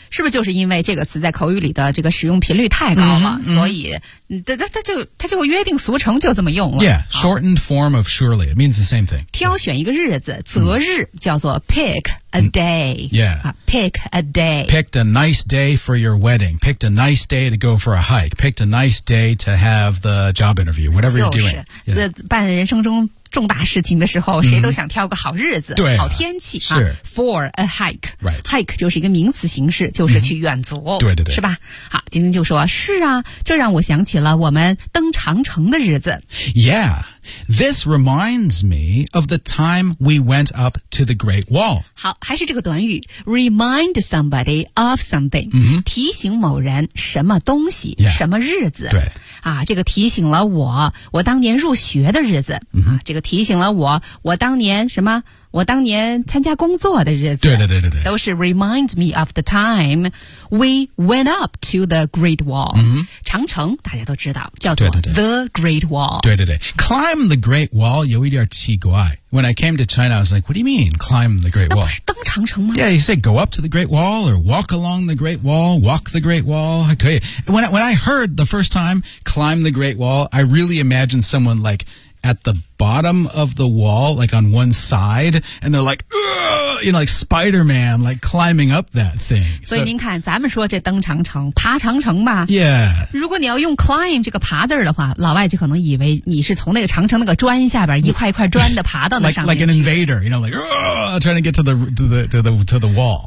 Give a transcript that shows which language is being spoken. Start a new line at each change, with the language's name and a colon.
Chinese: 是不是就是因为这个词在口语里的这个使用频率太高了、所以它就约定俗成就这么用了
English: yeah shortened form of surely it means the same thing
Chinese: 挑选一个日子择日叫做
English: pickA day. Yeah. Pick a day. Picked a nice day for your wedding. Picked a nice day to go for a hike. Picked a nice day to have the job interview. Whatever you're doing.
Chinese: 就是、yeah. 办人生中重大事情的时候、谁都想挑个好日子、对啊、好天气、是、
English: 啊、for a hike. Right.
Chinese: Hike 就是一个名词形式就是去远足、对对对。是吧好今天就说是啊这让我想起了我们登长城的日子。
English: Yeah. This reminds me of the time we went up to the Great Wall.
Chinese: 好还是这个短语
English: remind somebody of something,、
Chinese: 提醒某人什么东西、
English: yeah.
Chinese: 什么日子。对。啊这个提醒了我当年入学的日子。 Mm-hmm. 啊这个提醒了我当年什么我当年参加工作的日子。对对对对对。
English: 都是 remind me of the time we went up to the Great Wall.、
Chinese: 长城大家都知道叫做
English: The Great Wall.
Chinese: 对对对。
English: Climb the Great Wall,
Chinese: 有一点奇怪。
English: When I came to China, I was like, what do you mean, climb the Great Wall?
Chinese: 那不是登长城吗?
English: Yeah, you say go up to the Great Wall, or walk along the Great Wall, walk the Great Wall. Okay. When I heard the first time, climb the Great Wall, I really imagined someone like... at the bottom of the wall, like on one side, and they're like, you know, like Spider-Man, like climbing up that thing.
Chinese: 所以您看咱们说这登长城爬长城吧
English: Yeah.
Chinese: 如果你要用 climb 这个爬字的话老外就可能以为你是从那个长城那个砖下边一块一块砖的爬到那上面去
English: like an invader, you know, like, trying to get to the wall.